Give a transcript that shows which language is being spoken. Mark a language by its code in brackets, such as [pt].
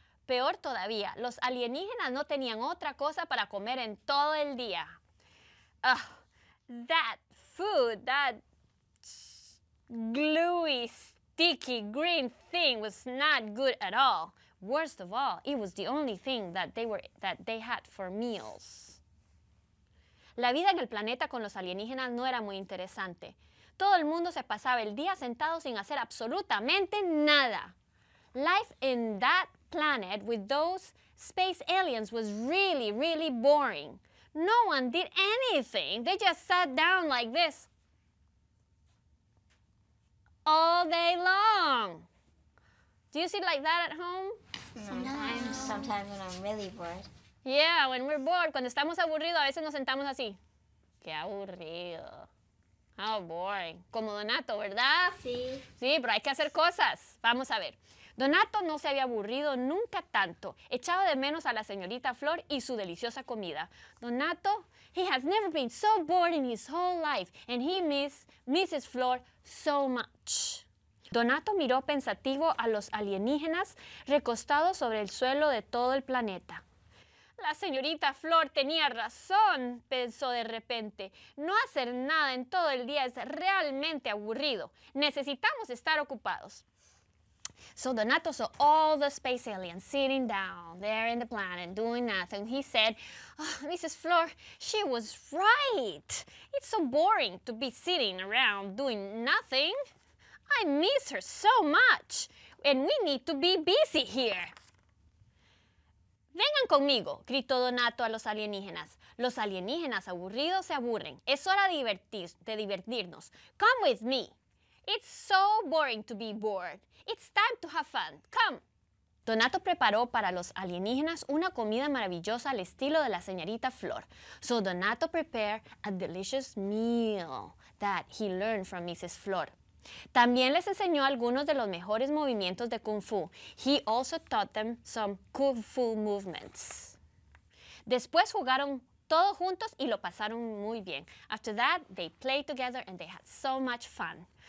[es] Peor todavía, los alienígenas no tenían otra cosa para comer en todo el día. [en] That food, that gluey, sticky green thing was not good at all. Worst of all, it was the only thing that they had for meals. [es] La vida en el planeta con los alienígenas no era muy interesante. Todo el mundo se pasaba el día sentado sin hacer absolutamente nada. [en] Life in that planet with those space aliens was really, really boring. No one did anything. They just sat down like this all day long. Do you sit like that at home? Sometimes when I'm really bored. Yeah, when we're bored, [es] cuando estamos aburridos, a veces nos sentamos así. Qué aburrido. [en] How boring. [es] Como Donato, ¿verdad? Sí. Sí, pero hay que hacer cosas. Vamos a ver. Donato no se había aburrido nunca tanto. Echaba de menos a la señorita Flor y su deliciosa comida. [en] Donato, he has never been so bored in his whole life, and he misses Mrs. Flor so much. [es] Donato miró pensativo a los alienígenas recostados sobre el suelo de todo el planeta. La señorita Flor tenía razón, pensó de repente. No hacer nada en todo el día es realmente aburrido. Necesitamos estar ocupados. [en] So Donato saw all the space aliens sitting down there in the planet doing nothing. He said, Mrs. Flor, she was right. It's so boring to be sitting around doing nothing. I miss her so much, and we need to be busy here. [es] Vengan conmigo, gritó Donato a los alienígenas. Los alienígenas aburridos se aburren. Es hora de divertirnos. [en] Come with me. It's so boring to be bored. It's time to have fun. Come. [es] Donato preparó para los alienígenas una comida maravillosa al estilo de la señorita Flor. [en] So Donato prepared a delicious meal that he learned from Mrs. Flor. [es] También les enseñó algunos de los mejores movimientos de Kung Fu. [en] He also taught them some Kung Fu movements. [es] Después jugaron todos juntos y lo pasaron muy bien. [en] After that, they played together and they had so much fun.